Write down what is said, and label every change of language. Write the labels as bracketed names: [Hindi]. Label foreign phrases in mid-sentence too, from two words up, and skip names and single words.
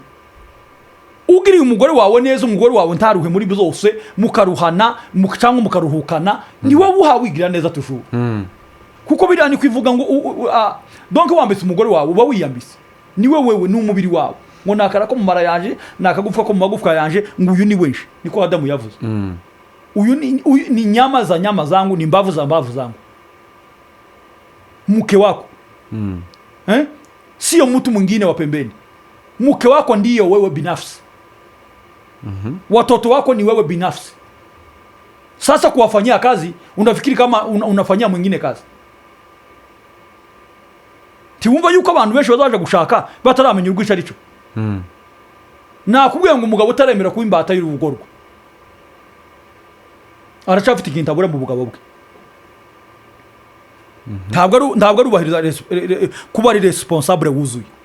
[Rundi] Ugiriye umugore wawe neza, umugore wawe ntaruhe muri byose, mukaruhana cyangwa mukaruhukana, ni wowe ubuhawe wigira neza tujuru. Kuko birani kwivuga ngo donc wambise umugore wawe uba wiyambise, ni wewe ni umubiri wawe. Ngo nakara ko mu mara yanje, nakagufwa ko mu magufwa yanje, ngo uyu ni wenshi, niko Adamu yavuze. [Swahili] Uyu ni nyama zangu, ni mbavu zangu. Mke wako sio mtu mwingine wa pembeni. Mke wako ndiyo wewe binafsi. Watoto wako ni wewe binafsi. Sasa kuwafanyia kazi unafikiri kama unafanyia mwingine kazi. [Rundi] Tiwumva yuko abantu benshi bazaje gushaka bataramenya urwisha arico. Nakubwiye ngo umugabo utaremera kuba imbata y'urugo rwe, aracafite ikintu abura mu bugabo bwe. Ntabwo arubahiriza kuba ari responsable wuzuye.